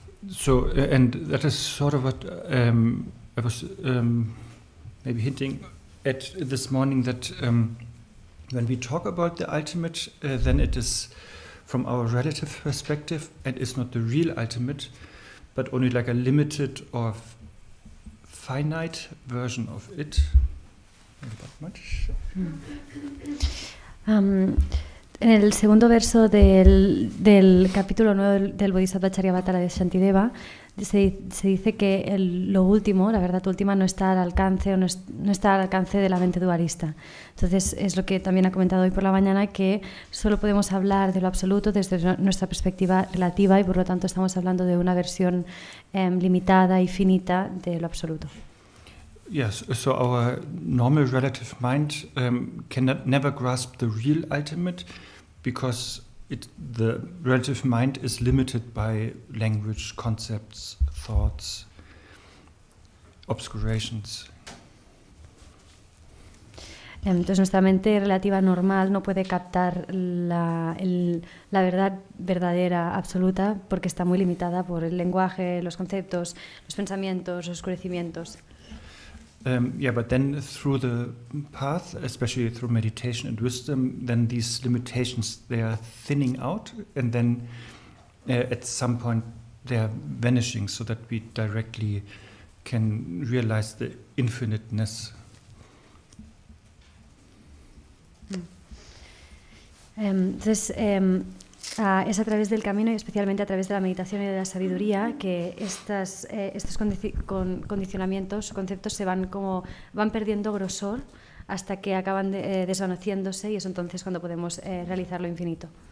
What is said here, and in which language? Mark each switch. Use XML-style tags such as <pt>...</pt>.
<en>So, and that is sort of what I was maybe hinting at this morning, that when we talk about the ultimate, then it is from our relative perspective and is not the real ultimate, but only like a limited or finite version of it. Not that much.</en> <es>En el segundo verso del capítulo 9 del Bodhisattva Charyavatara de Shantideva se dice que lo último, la verdad última, no está al alcance no está al alcance de la mente dualista. Entonces es lo que también ha comentado hoy por la mañana, que solo podemos hablar de lo absoluto desde nuestra perspectiva relativa y por lo tanto estamos hablando de una versión limitada y finita de lo absoluto.</es> <en>Yes, so our normal relative mind cannot never grasp the real ultimate, because the relative mind is limited by language, concepts, thoughts, obscurations.</en> <es>Entonces nuestra mente relativa normal no puede captar la verdad verdadera, absoluta, porque está muy limitada por el lenguaje, los conceptos, los pensamientos, los oscurecimientos.</es> <en>But then through the path, especially through meditation and wisdom, then these limitations, they are thinning out, and then at some point they are vanishing, so that we directly can realize the infiniteness.</en> <es>Entonces, es a través del camino y especialmente a través de la meditación y de la sabiduría que estos condicionamientos, conceptos van perdiendo grosor hasta que acaban desvaneciéndose, y es entonces cuando podemos realizar lo infinito.</es>